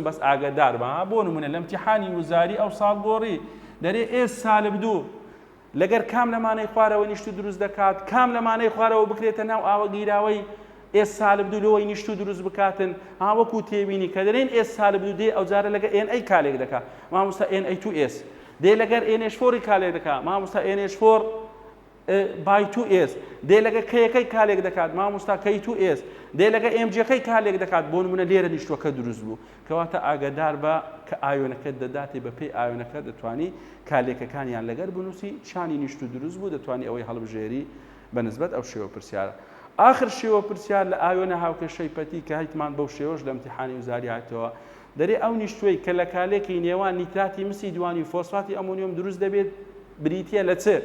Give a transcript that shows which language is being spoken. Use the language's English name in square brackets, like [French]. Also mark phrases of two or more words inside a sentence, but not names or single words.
[Central Kurdish] بەس ئاگدار بە بۆ نمونە لە امتحانی وزاری ئەو ساڵ گۆڕی دەرێ ئێس سالب دوو لەگەر کام لەمانەی خوارەوە نیشت و دروست دەکات کام لەمانەی خوارەوە بکرێتە ناو ئاوە گیراوەی ئێس سالب دوو لەوەی نیشت و دروست بکاتن وەکو تێبینی کە دەرێن ئێس سالب دوو دێ ئەو جارە لەگە NA کالێک دەکات مامۆستا Na2S دێ لەگەر NH4 کالێک دەکات مامۆستا NH4 by 2S دێ لەگە کەیەکەی کالێک دەکات مامۆستا K2S دێ لەگە MGەکەی کالێک دەکات بۆ نمونە لێرە نیشتوەکە دروست بوو کەواتە ئاگدار بە کە ئایۆنەکەت دەداتێ بە پێی ئایۆنەکە دەتوانی کالێکەکانیان لەگەر بنووسی شانی نیشت و دروست بوو دەتوانی ئەوەی هەڵبژێری بەنسبەت ئەو شێوە پرسیارە آخر شێوە پرسیار لە ئایۆنە هاوکێشەی پەتی کە هیتمان بەو شێوەش لە امتحانی وزاری هاتەوە دەرێ ئەو نیشتوەی کە لە کالێکی نێوان نیتراتی مسی دوانی فۆسفاتی ئەمۆنیۆم دروست دەبێت بریتیە لە چ